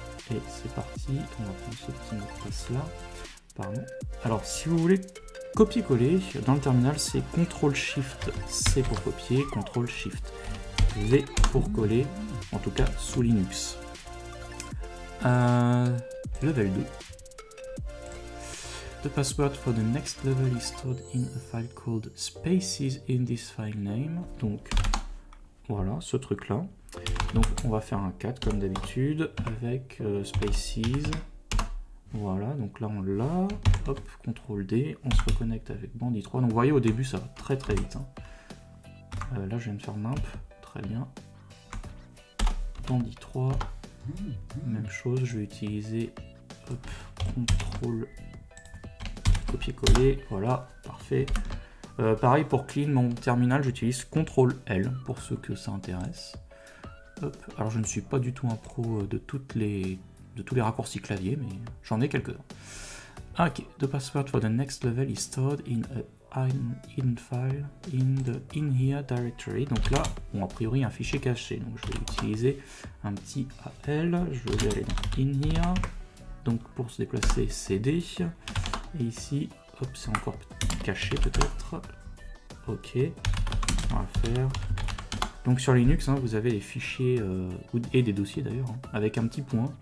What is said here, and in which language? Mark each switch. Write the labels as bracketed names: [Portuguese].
[French] Et c'est parti, on va prendre ce petit mot de passe là, pardon. Alors si vous voulez copier-coller, dans le terminal c'est CTRL-SHIFT-C pour copier, CTRL-SHIFT-V pour coller, en tout cas sous Linux. [English] Level 2. The password for the next level is stored in a file called spaces in this file name. [French] Donc voilà ce truc là. Donc on va faire un 4 comme d'habitude avec spaces. Voilà, donc là on l'a, hop, CTRL D, on se reconnecte avec Bandit 3. Donc vous voyez au début ça va très très vite. Hein. Là je viens de faire nimp, très bien. Bandit 3, même chose, je vais utiliser hop, CTRL copier-coller, voilà, parfait. Pareil pour clean mon terminal, j'utilise CTRL L pour ceux que ça intéresse. Hop. Alors je ne suis pas du tout un pro de tous les raccourcis clavier, mais j'en ai quelques-uns. [English] Ok, the password for the next level is stored in a hidden file in the in here directory. [French] Donc là, bon, a priori un fichier caché. Donc je vais utiliser un petit AL, je vais aller dans in here. Donc pour se déplacer, CD. Et ici, hop, c'est encore caché peut-être. Ok, on va faire. Donc sur Linux, hein, vous avez des fichiers, et des dossiers d'ailleurs, hein, avec un petit point.